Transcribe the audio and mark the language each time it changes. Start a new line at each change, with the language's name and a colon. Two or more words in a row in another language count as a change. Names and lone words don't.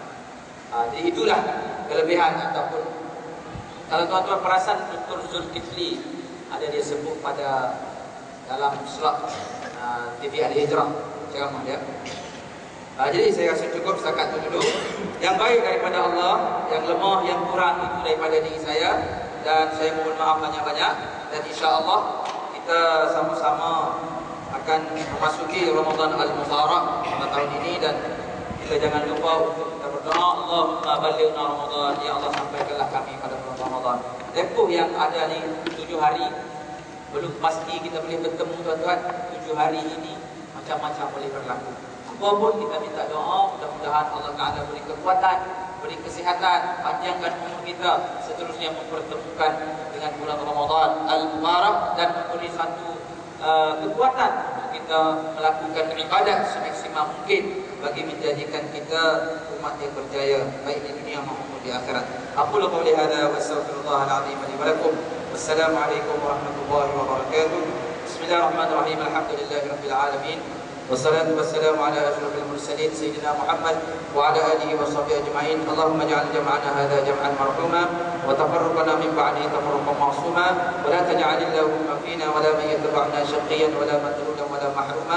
Malay: Jadi itulah kelebihan ataupun, kalau tuan-tuan perasan, Dr. Zulkifli ada dia sebut pada dalam slot TV Al-Hijrah ceramah dia. Jadi saya rasa cukup setakat itu dulu. Yang baik daripada Allah, yang lemah, yang kurang itu daripada diri saya, dan saya mohon maaf banyak-banyak. Dan insya-Allah kita sama-sama akan memasuki Ramadan Al-Mubarak pada tahun ini, dan kita jangan lupa untuk kita berdoa,
Arabic: اللهم بلغنا رمضان,
Malay: ya Allah sampaikanlah kami pada bulan Ramadan. Tempoh yang ada ni 7 hari, belum pasti kita boleh bertemu tuan-tuan. 7 hari ini macam-macam boleh berlaku. Apapun kita minta doa, mudah-mudahan Allah Ta'ala beri kekuatan, beri kesihatan, panjangkan umur kita, seterusnya mempertemukan dengan bulan Ramadan Al-Mubarak, dan memberi satu kekuatan untuk kita melakukan ibadat semaksimal mungkin bagi menjadikan kita umat yang berjaya baik di dunia maupun di akhirat.
Arabic: أقول قولي هذا وأستغفر الله العظيم لي ولكم. والسلام عليكم ورحمة الله وبركاته. بسم الله الرحمن الرحيم. الحمد لله رب العالمين. والصلاة والسلام على أشرف المرسلين سيدنا محمد وعلى آله وصحبه أجمعين. اللهم اجعل جمعنا هذا جمعا مرحوما وتفرقنا من بعده تفرقا معصوما ولا تجعل اللهم فينا ولا من يتبعنا شقيا ولا مذلولا ولا محروما.